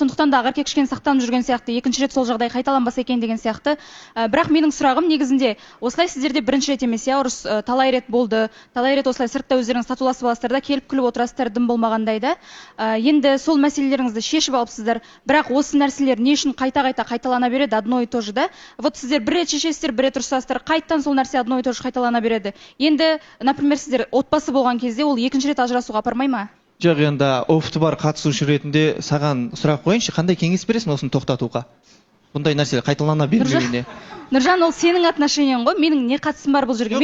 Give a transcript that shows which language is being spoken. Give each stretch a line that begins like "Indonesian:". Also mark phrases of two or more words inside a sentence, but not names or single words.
Kazakh: Сондықтан да ағарке кішкене сақтанып жүрген сияқты, екінші рет сол жағдай қайталанбаса екен деген сияқты. Бірақ менің сұрағым негізінде осылай сіздерде бірінші рет емес, иә, ұрыс талай рет болды. Талай рет осылай сыртта өздеріңіз татуласып аласыздар да, келіп күліп отырасыздар дым болмағандай да. Енді сол мәселелеріңізді шешіп алыпсыздар. Бірақ осы нәрселер не үшін қайта-қайта қайталана береді,
Russian: одно и то же да?
Kazakh: Вот сіздер бір рет шешесіздер, бір рет ұрсасыздар, қайттан сол нәрсе
Russian: одно и то же
Kazakh: қайталана береді. Енді, например, сіздер отбасы болған кезде ол екінші рет ажырасуға апармай ма? Жоқ, енді опыты бар қатысушы ретінде саған сұрақ қойыншы, қандай кеңес бересің осыны тоқтатуға? Бұндай нәрселер қайталана бермеуіне. Нұржан, ол сенің отношениең ғой, менің не қатысым бар бұл жерге?